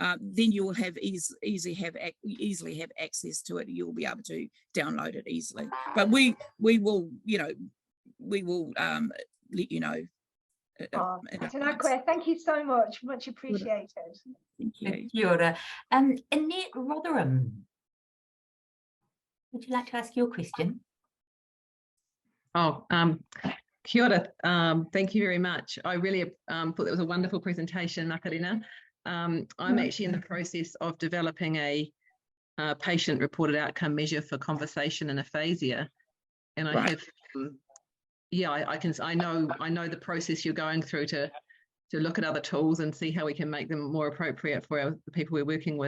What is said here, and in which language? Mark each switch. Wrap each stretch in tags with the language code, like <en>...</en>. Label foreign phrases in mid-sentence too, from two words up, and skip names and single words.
<en>then you will have easily have access to it. You'll be able to download it easily. But we will, you know, we will let you know. Thank you so much. Much appreciated. Thank you.</en> <mi>Kia ora. Annette Rotherham,</mi> <en>would you like to ask your question?</en> <mi>Oh, kia ora.</mi> <en>Thank you very much. I really thought that was a wonderful presentation, Makarena. I'm actually in the process of developing a patient-reported outcome measure for conversation and aphasia, and I have, I know the process you're going through to look at other tools and see how we can make them more appropriate for the people we're working with.</en>